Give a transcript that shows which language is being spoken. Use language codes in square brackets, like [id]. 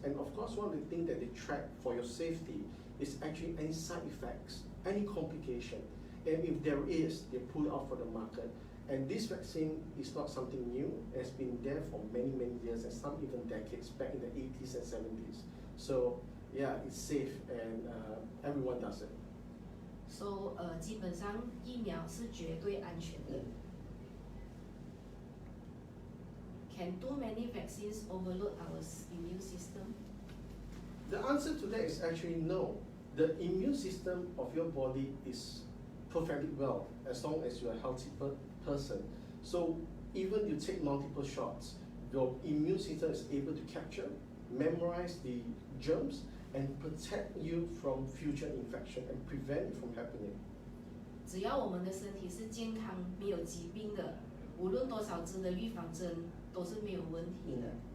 [en] And of course, one of the things that they track for your safety is actually any side effects, any complication. And if there is, they pull it out for the market. And this vaccine is not something new. It has been there for many, many years, and some even decades, back in the 80s and 70s. So yeah, it's safe, and everyone does it. So [zh] 基本上疫苗是绝对安全的。 [en] Can too many vaccines overload our immune system? The answer to that is actually no. The immune system of your body is perfectly well as long as you're a healthy person. So even you take multiple shots, your immune system is able to capture, memorize the germs, and protect you from future infection and prevent it from happening. [zh] 只要我们的身体是健康、没有疾病的，无论多少支的预防针都是没有问题的。